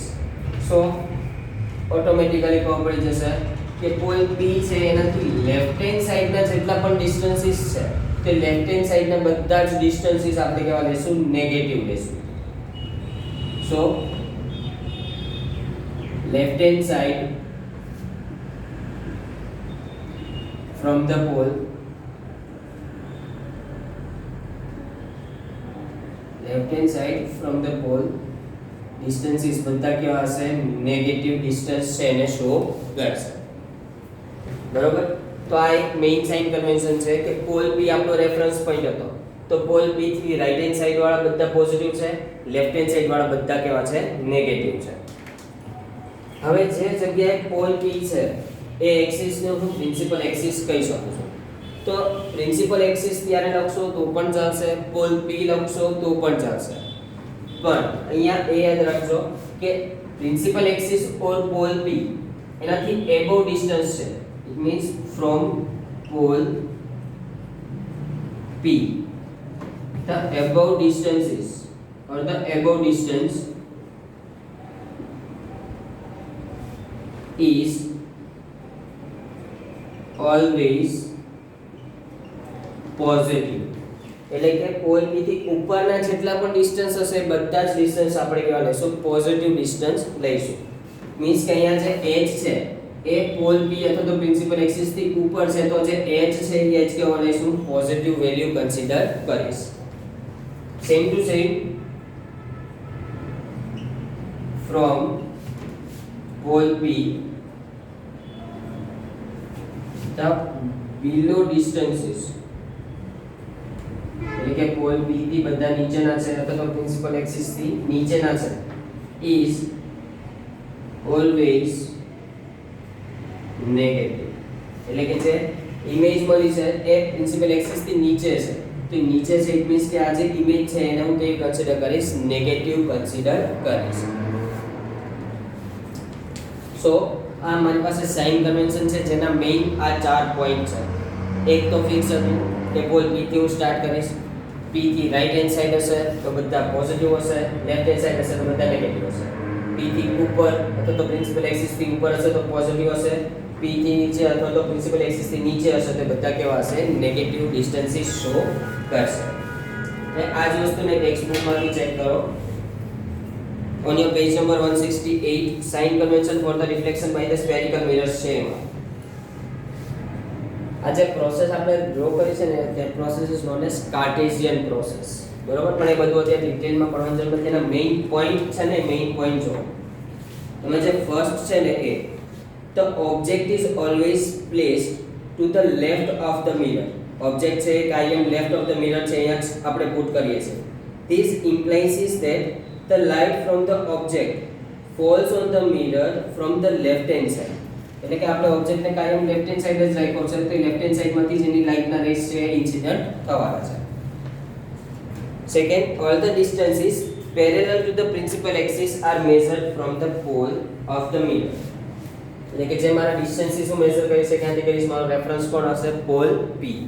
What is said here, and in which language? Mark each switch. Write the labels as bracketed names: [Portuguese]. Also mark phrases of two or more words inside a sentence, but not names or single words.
[Gujarati] સો ઓટોમેટિકલી ખબર પડી જશે કે પોલ P છે એનાથી [English] left hand sideના [Gujarati] જેટલા પણ ડિસ્ટન્સીસ છે તે [English] left hand sideના [Gujarati] બધા જ ડિસ્ટન્સીસ આપણે કેવા લઈશું નેગેટિવ લઈશું. [English] so left hand side from the pole, left hand side from the pole distances [Gujarati] બધા કેવા હશે [English] negative distance [Gujarati] છે એને શો કરશે. બરોબર. તો આ એક [English] main sign convention [Gujarati] છે કે પોલ P આપણો [English] reference point [Gujarati] હતો તો પોલ P થી [English] right hand side [Gujarati] વાળા બધા પોઝિટિવ છે, [English] left hand side [Gujarati] વાળા બધા કેવા છે નેગેટિવ છે. હવે જે જગ્યાએ પોલ P છે એ એક્સિસ ને હું [English] principal axis [Gujarati] કહી શકું છું. તો [English] principal axis [Gujarati] ત્યારે લખશો તો પણ ચાલશે, પોલ P લખશો તો પણ ચાલશે, પણ અહીંયા એ યાદ રાખજો કે [English] principal axis or pole P [Gujarati] એનાથી [English] above distance [Gujarati] છે. [English] it means from pole P the above distances or the above distance is always positive. [Gujarati] એટલે કે પોલ P થી ઉપરના જેટલા પણ ડિસ્ટન્સ હશે બધા જ ડિસ્ટન્સ આપણે કેવા લઈશું [English] positive distance [Gujarati] લઈશું મીન્સ કે અહીંયા જે h છે એ પોલ P અથવા તો [English] principal axis [Gujarati] થી ઉપર છે તો જે h છે એ h કેવા લઈશું [English] positive value consider [Gujarati] કરીશ [English] same to same from pole P the below distances [Gujarati] એટલે કે પોલ P થી બધા નીચેના છે અથવા તો [English] principal axis [Gujarati] થી નીચેના છે [English] is always [Gujarati] negative એટલે કે જે ઇમેજ મળી છે એ [English] principal axis [Gujarati] થી નીચે છે તો નીચે છે [English] it means [Gujarati] કે આ જે ઇમેજ છે એને હું કેવી કન્સિડર કરીશ [English] negative consider [Gujarati] કરીશ સો આ મારી પાસે [English] sign convention [Gujarati] છે જેના મેઇન આ 4 પોઈન્ટ છે એક તો ફિક્સ હતું કે પોલ P થી હું સ્ટાર્ટ કરીશ P થી [English] right hand side [Gujarati] હશે તો બધા પોઝિટિવ હશે [English] left hand side [Gujarati] હશે તો બધા નેગેટિવ હશે P થી ઉપર અથવા તો [English] principal axis [Gujarati] થી ઉપર હશે તો પોઝિટિવ હશે P થી નીચે અથવા તો [English] principal axis [Gujarati] થી નીચે હશે તો બધા કેવા હશે [English] negative distances show [Gujarati] કરશે અને આ જ વસ્તુને [English] text bookમાંથી [Gujarati] ચેક કરો [English] on your page number 168 sign convention for the reflection by the spherical mirrors [Gujarati] છે એમાં આ જે પ્રોસેસ આપણે ડ્રો કરી છે ને [English] that process is known as Cartesian process [Gujarati] બરોબર પણ એ બધું અત્યારે ડિટેલમાં પડવાની જરૂર નથી એના [English] main point [Gujarati] છે ને [English] main point [Gujarati] જો તમે જે ફર્સ્ટ છે ને એ [English] the object is always placed to the left of the mirror object [Gujarati] છે કે [English] I am left of the mirror [Gujarati] છે અહીંયા આપણે પુટ કરીએ છીએ [English] this implies is that the light from the object falls on the mirror from the left hand side [Gujarati] એટલે કે આપણે ઓબ્જેક્ટ ને કાયમ [English] left hand side [Gujarati] જ રાખ્યો છે તો [English] left hand side [Gujarati] માંથી જેની લાઇટ ના રેસ છે ઇન્સિડન્ટ થવાના છે સેકન્ડ [English] all the distances parallel to the principal axis are measured from the pole of the mirror [Gujarati] એટલે કે જે મારા ડિસ્ટન્સીસ હું મેઝર કરીશ ક્યાંથી કરીશ મારો રેફરન્સ કોણ હશે પોલ P